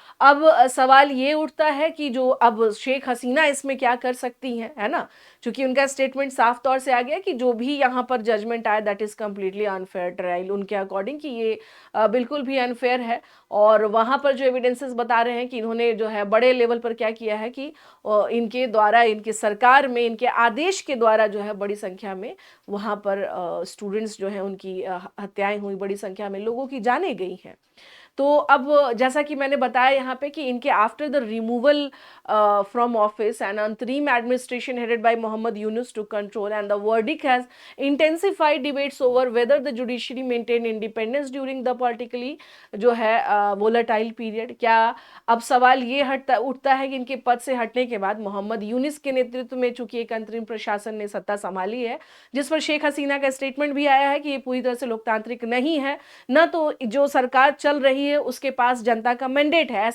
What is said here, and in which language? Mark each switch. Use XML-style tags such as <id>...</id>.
<hi>अब सवाल ये उठता है कि जो अब शेख हसीना इसमें क्या कर सकती हैं, है ना, क्योंकि उनका स्टेटमेंट साफ तौर से आ गया कि जो भी यहाँ पर जजमेंट आया</hi> <en>that is completely unfair trial,</en> <hi>उनके अकॉर्डिंग कि ये बिल्कुल भी अनफेयर है। और वहाँ पर जो एविडेंसेस बता रहे हैं कि इन्होंने जो है बड़े लेवल पर क्या किया है कि इनके द्वारा, इनकी सरकार में, इनके आदेश के द्वारा जो है बड़ी संख्या में वहाँ पर स्टूडेंट्स जो हैं उनकी हत्याएं हुई, बड़ी संख्या में लोगों की जानें गई हैं। तो अब जैसा कि मैंने बताया यहाँ पे कि इनके</hi> <en>after the removal from office and interim administration headed by Mohammad Yunus took control, and the verdict has intensified debates over whether the judiciary maintained independence during the politically</en> <hi>जो है</hi> <en>volatile period।</en> <hi>क्या अब सवाल ये हटता उठता है कि इनके पद से हटने के बाद मोहम्मद यूनिस के नेतृत्व में चूंकि एक अंतरिम प्रशासन ने सत्ता संभाली है, जिस पर शेख हसीना का स्टेटमेंट भी आया है कि ये पूरी तरह से लोकतांत्रिक नहीं है, न तो जो सरकार चल रही है उसके पास जनता का मैंडेट है।</hi>